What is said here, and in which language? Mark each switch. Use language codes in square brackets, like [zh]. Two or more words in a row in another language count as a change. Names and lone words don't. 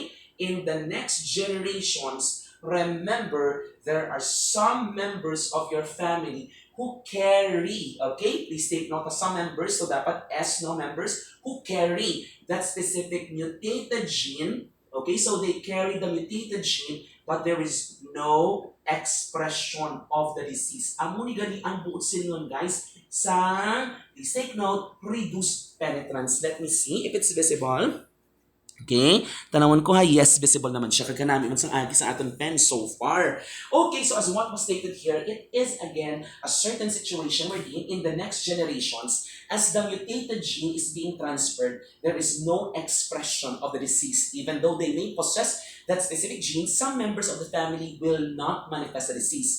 [en] In the next generations, remember, there are some members of your family who carry, okay? Please take note of some members, so dapat S, no members, who carry that specific mutated gene, okay? So they carry the mutated gene, but there is no expression of the disease. [hil] Amo ni gali ang buot silingon, guys, sa, [en] please take note, reduced penetrance. Let me see if it's visible. [hil] Okay, tanawon ko ha, yes, visible naman siya. Kaganami man sang agi sa aton pen so far. [en] Okay, so as what was stated here, it is again a certain situation wherein in the next generations, as the mutated gene is being transferred, there is no expression of the disease. Even though they may possess that specific gene, some members of the family will not manifest the disease.